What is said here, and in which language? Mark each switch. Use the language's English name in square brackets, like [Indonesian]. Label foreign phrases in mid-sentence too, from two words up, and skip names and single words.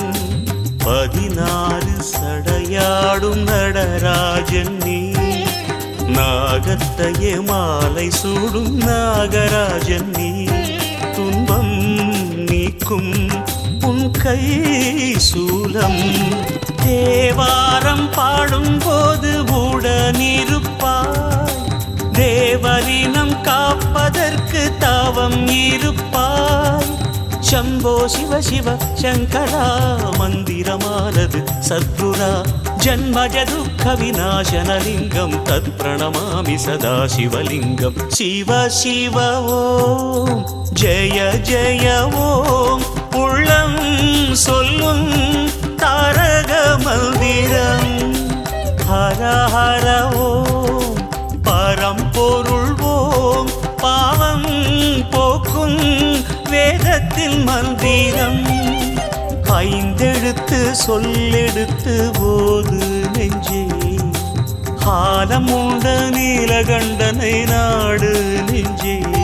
[Tamil] 16 சடையாடும் நடராஜன் நீ நாகத்தையே மாலை சூடும் நாகராஜன் நீ துன்பம் நீக்கும் உன் கை சூலம் தேவாரம் பாடும் போது உடனிருப்பாய் தேவரினம் காப்பதற்கு தாவம் இருப்பாய் [Sanskrit] ಶಂಭೋ ಶಿವ ಶಿವ ಶಂಕರ ಮಂದಿರಮಾನದು ಸದ್ಗುರ ಜನ್ಮಜ ದುಃಖ ವಿನಾಶನಲಿಂಗಂ ತತ್ ಪ್ರಣಮಾಮಿ ಸದಾ ಶಿವಲಿಂಗಂ ಶಿವ ಶಿವ ಓಂ ಜಯ ಜಯ ಓಂ [Tamil] உள்ளம் சொல்லும் தாரக மந்திரம் ஹர ஹர ஓம் பரம்பொருள் ஓம் பாவம் போக்கும் வேதத்தில் மந்திரம் 5 எழுத்து சொல்லெடுத்து போது நெஞ்சே காலம் உண்ட நீலகண்டனை நாடு நெஞ்சே